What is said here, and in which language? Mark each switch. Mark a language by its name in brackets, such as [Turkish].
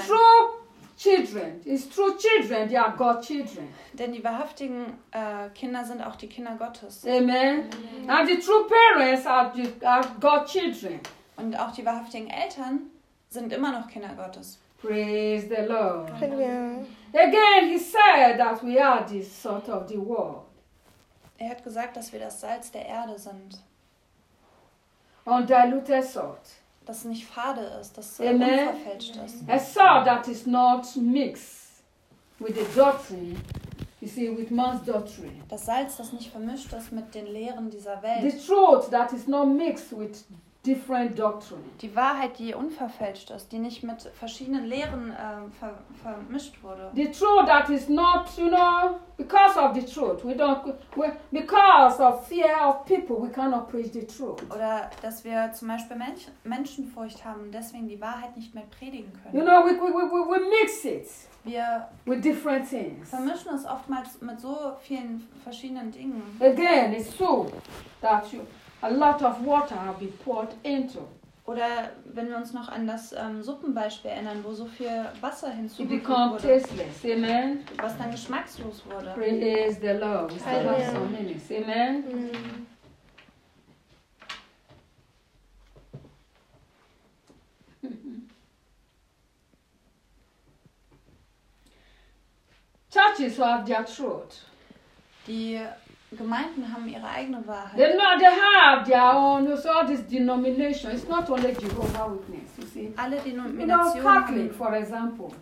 [English] The true children, it's true children, they are God's children. [German] Denn die wahrhaftigen Kinder sind auch die Kinder Gottes. [English] Amen. Mm-hmm. And the true parents are God's children. [German] Und auch die wahrhaftigen Eltern sind immer noch Kinder Gottes. [English] Praise the Lord. Amen. Again, he said that we are the salt of the world. [German] Er hat gesagt, dass wir das Salz der Erde sind. [English] Undiluted salt. [German] Dass es nicht fade ist, dass es unverfälscht ist. [English] A salt that is not mixed with the doctrine. You see, with man's doctrine. [German] Das Salz, das nicht vermischt ist mit den Lehren dieser Welt. [English] The truth that is not mixed with different doctrine. [German] Die Wahrheit, die unverfälscht ist, die nicht mit verschiedenen Lehren vermischt wurde. [English] The truth that is not, you know, because of the truth. We don't, because of fear of people, we cannot preach the truth. [German] Oder dass wir zum Beispiel Menschenfurcht haben und deswegen die Wahrheit nicht mehr predigen können. [English] You know, we mix it. [German] Wir [English] with different things. [German] Vermischen es oftmals mit so vielen verschiedenen Dingen. [English] Again, it's so that you. A lot of water have been poured into. [German] Oder wenn wir uns noch an das Suppenbeispiel erinnern, wo so viel Wasser hinzugefügt wurde. Amen. Was dann geschmackslos wurde. [English] Praise the Lord. Amen. Amen. Churches have their truth. [German] Die Gemeinden haben ihre eigene Wahrheit. [English] They know they have their own. It's all this denomination. It's not only Jehovah's Witness. You see. [German] Alle Denominationen. [English] You know, Catholic, for example.